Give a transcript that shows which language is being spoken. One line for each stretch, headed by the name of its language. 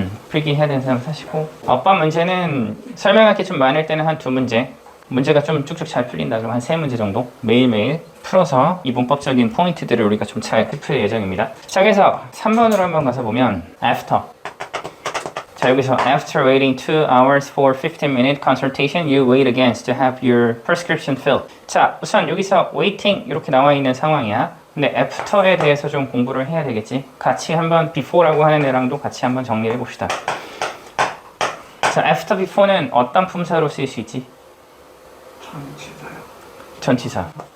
Korean: 필기 해야 되는 사람 사시고, 어법 문제는 설명할 게 좀 많을 때는 한 2문제, 문제가 좀 쭉쭉 잘 풀린다 그러면 한 3문제 정도 매일매일 풀어서 이 문법적인 포인트들을 우리가 좀 잘 풀 예정입니다. 자, 그래서 3번으로 한번 가서 보면 after. 자, 여기서
English: after waiting 2 hours for 15-minute consultation, you wait again to have your prescription filled.
Korean: 자, 우선 여기서 waiting 이렇게 나와 있는 상황이야. 근데 after에 대해서 좀 공부를 해야 되겠지. 같이 한번 before라고 하는 애랑도 같이 한번 정리해 봅시다. 자, after before는 어떤 품사로 쓰일 수 있지? 전치사요. 전치사.